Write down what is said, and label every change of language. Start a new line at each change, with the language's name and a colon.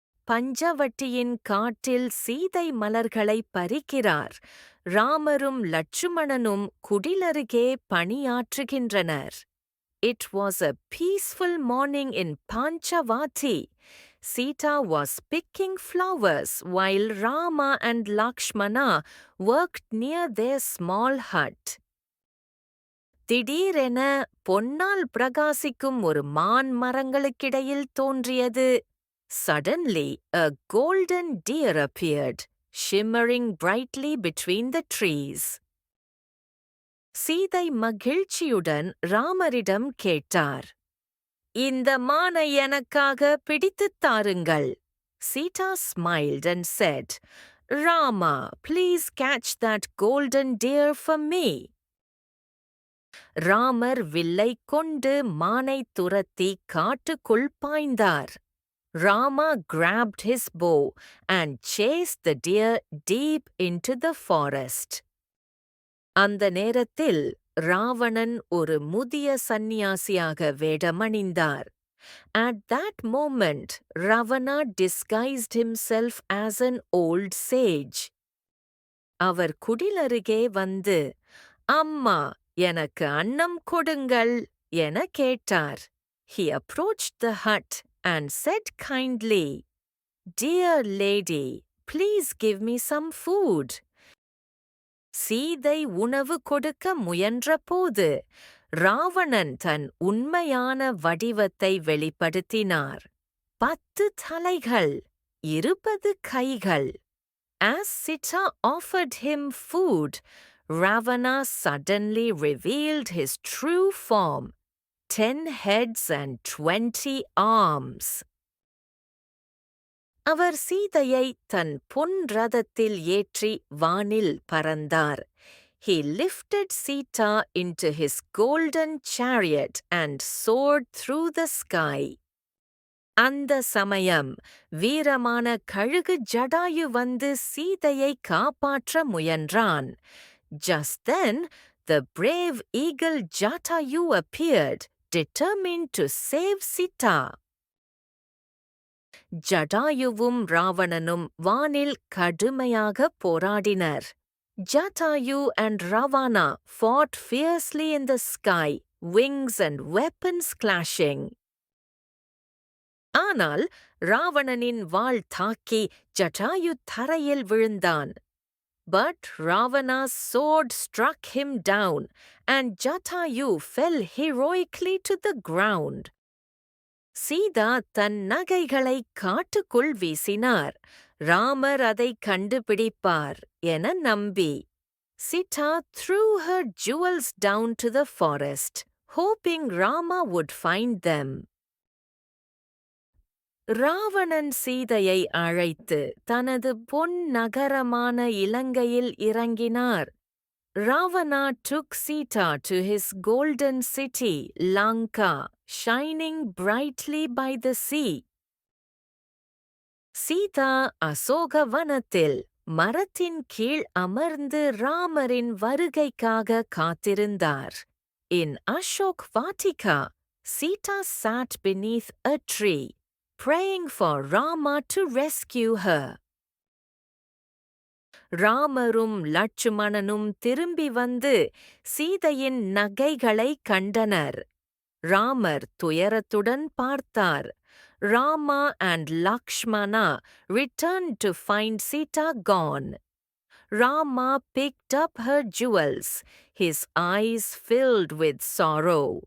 Tamil: பஞ்சவட்டியின் காட்டில் சீதை மலர்களை பறிக்கிறார். ராமரும் லட்சுமணனும் குடிலருகே பணியாற்றுகின்றனர்.
English: It was a peaceful morning in Panchavati. Sita was picking flowers while Rama and Lakshmana worked near their small hut.
Tamil: திடீரென பொன்னால் பிரகாசிக்கும் ஒரு மான் மரங்களுக்கிடையில் தோன்றியது.
English: Suddenly, a golden deer appeared, shimmering brightly between the trees.
Tamil: Sita மகிழ்ச்சியுடன் ராமரிடம் கேட்டார். இந்த மானை எனக்காக பிடித்துத் தாருங்கள்.
English: Sita smiled and said, Rama, please catch that golden deer for me.
Tamil: Ramar வில்லை கொண்டு மானை துரத்தி காட்டுக்குள் பாய்ந்தார்.
English: Rama grabbed his bow and chased the deer deep into the forest.
Tamil: அந்த நேரத்தில் ராவணன் ஒரு முதிய சந்நியாசியாக வேடமணிந்தார்.
English: At that moment, Ravana disguised himself as an old sage.
Tamil: அவர் குடிலருகே வந்து, அம்மா, எனக்கு அன்னம் கொடுங்கள் என கேட்டார்.
English: He approached the hut and said kindly, Dear lady, please give me some food.
Tamil: Sita உணவு கொடுக்க முயன்றபோது ராவணன் தன் உண்மையான வடிவத்தை வெளிப்படுத்தினார். 10 தலைகள், 20 கைகள்.
English: As Sita offered him food, Ravana suddenly revealed his true form, 10 heads and 20 arms.
Tamil: அவர் சீதையை தன் பொன் ரதத்தில் ஏற்றி வானில் பறந்தார்.
English: He lifted Sita into his golden chariot and soared through the sky.
Tamil: அந்த சமயம் வீரமான கழுகு ஜடாயு வந்து சீதையை காப்பாற்ற முயன்றான்.
English: Just then, the brave eagle Jatayu appeared, determined to save Sita.
Tamil: ஜடாயுவும் ராவணனும் வானில் கடுமையாக போராடினர்.
English: Jatayu and Ravana fought fiercely in the sky, wings and weapons clashing.
Tamil: ஆனால் ராவணனின் வாள் தாக்கி ஜட்டாயு தரையில் விழுந்தான்.
English: But Ravana's sword struck him down, and Jatayu fell heroically to the ground.
Tamil: Sita தன் நகைகளை காட்டுக்குள் வீசினார். ராமர் அதை கண்டுபிடிப்பார் என நம்பி.
English: Sita threw her jewels down to the forest, hoping Rama would find them.
Tamil: Ravanan சீதையை அழைத்து தனது பொன் நகரமான இலங்கையில் இறங்கினார்.
English: Ravana took Sita to his golden city, Lanka, shining brightly by the sea.
Tamil: Sita அசோகவனத்தில் மரத்தின் கீழ் அமர்ந்து ராமரின் வருகைக்காக காத்திருந்தார்.
English: In Ashok Vatika, Sita sat beneath a tree, praying for Rama to rescue her.
Tamil: ராமரும் லட்சுமணனும் திரும்பி வந்து சீதையின் நகைகளை கண்டனர். ராமர் துயரத்துடன் பார்த்தார்.
English: Rama and Lakshmana returned to find Sita gone. Rama picked up her jewels, his eyes filled with sorrow.